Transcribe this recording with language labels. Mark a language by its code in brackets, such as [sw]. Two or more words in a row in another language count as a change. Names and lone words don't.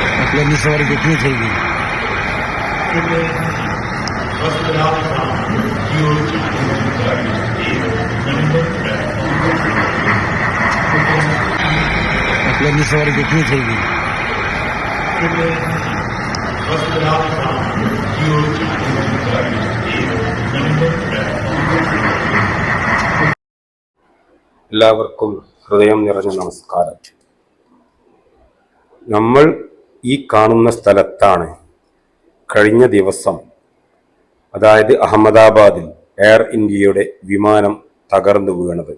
[hi] लंबी सवारी कितनी चाहिए? लंबी सवारी कितनी चाहिए? [ml] എല്ലാവർക്കും ഹൃദയം നിറഞ്ഞ നമസ്കാരം. നമ്മൾ ഈ കാണുന്ന സ്ഥലത്താണ് കഴിഞ്ഞ ദിവസം, അതായത് അഹമ്മദാബാദിൽ എയർ ഇന്ത്യയുടെ വിമാനം തകർന്നു വീണത്.